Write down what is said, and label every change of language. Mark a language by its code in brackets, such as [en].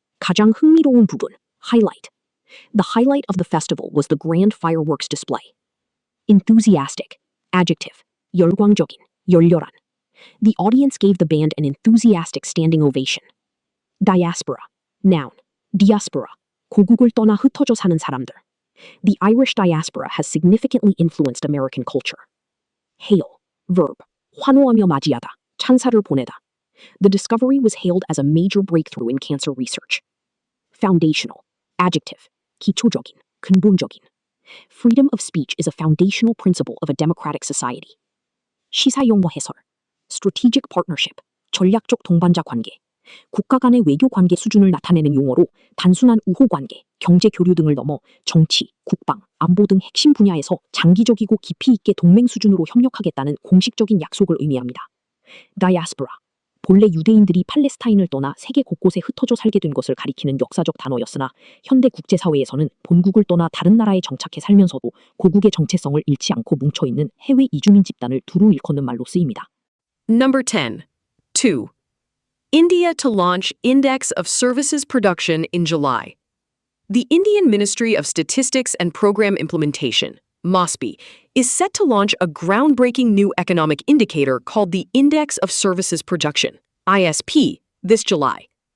[ko] 가장 흥미로운 부분. Highlight. [en] The highlight of the festival was the grand fireworks display. Enthusiastic. Adjective. [ko] 열광적인. 열렬한. [en] The audience gave the band an enthusiastic standing ovation. Diaspora. Noun. diaspora. [ko] 고국을 떠나 흩어져 사는 사람들. [en] The Irish diaspora has significantly influenced American culture. Hail. Verb. [ko] 환호하며 맞이하다. 찬사를 보내다. [en] The discovery was hailed as a major breakthrough in cancer research. Foundational. Adjective. [ko] 기초적인. 근본적인. [en] Freedom of speech is a foundational principle of a democratic society. [ko] 시사용어 해설. [en] Strategic partnership. [ko] 전략적 동반자 관계. 국가 간의 외교 관계 수준을 나타내는 용어로 단순한 우호 관계, 경제 교류 등을 넘어 정치, 국방, 안보 등 핵심 분야에서 장기적이고 깊이 있게 동맹 수준으로 협력하겠다는 공식적인 약속을 의미합니다. [en] Diaspora. [ko] 본래 유대인들이 팔레스타인을 떠나 세계 곳곳에 흩어져 살게 된 것을 가리키는 역사적 단어였으나 현대 국제사회에서는 본국을 떠나 다른 나라에 정착해 살면서도 고국의 정체성을 잃지 않고 뭉쳐있는 해외 이주민 집단을 두루 일컫는 말로 쓰입니다. [en] Number 10. 2. India to launch Index of Services Production in July. The Indian Ministry of Statistics and Program Implementation, MOSPI, is set to launch a groundbreaking new economic indicator called the Index of Services Production, ISP, this July.